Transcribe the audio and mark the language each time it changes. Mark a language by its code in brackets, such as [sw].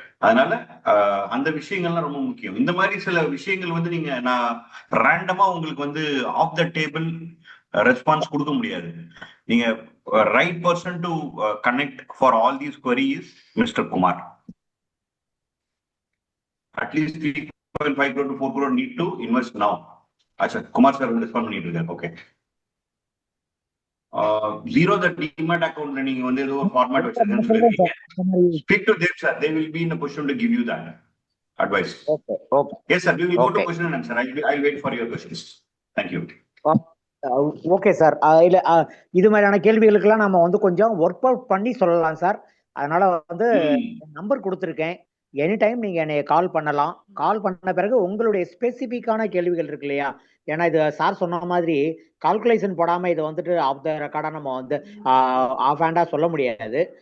[ta] அதனால அந்த விஷயங்கள்லாம் ரொம்ப முக்கியம். இந்த மாதிரி சில விஷயங்கள் வந்து நீங்க நான் ரேண்டமா உங்களுக்கு வந்து ஆஃப் த டேபிள் ரெஸ்பான்ஸ் கொடுக்க முடியாது. நீங்க [en] Right person to connect for all these queries mister Kumar. At least 3.5 crore to 4 crore need to invest now. [ta] अच्छा कुमार सर ரெஸ்பாண்ட் பண்ணிட்டு இருக்காரு. ஓகே, ஜீரோ த டிமேட் அக்கவுண்ட்ல நீங்க வந்து ஏதோ ஒரு ஃபார்மேட் வச்சிருக்கீங்கன்னு சொல்லிருக்கீங்க. [en] Speak to them sir, they will be in a position to give you that advice. Okay, okay. Yes sir, we will go to question and answer. I'll wait for your questions. Thank you. [ta] Okay sir. இல்ல இது மாதிரியான கேள்விகளுக்கெல்லாம் நம்ம வந்து கொஞ்சம் work out பண்ணி சொல்லலாம் sir. அதனால வந்து நம்பர் கொடுத்துருக்கேன். எனி டைம் நீங்க என்னை கால் பண்ணலாம். கால் பண்ண பிறகு உங்களுடைய ஸ்பெசிபிக்கான கேள்விகள் இருக்கு இல்லையா, ஏன்னா இது சார் சொன்ன மாதிரி கால்குலேஷன் போடாம இதை வந்துட்டு ஆஃப் த ரெக்கார்டா நம்ம வந்து ஆஃப் ஹேண்டா சொல்ல முடியாது.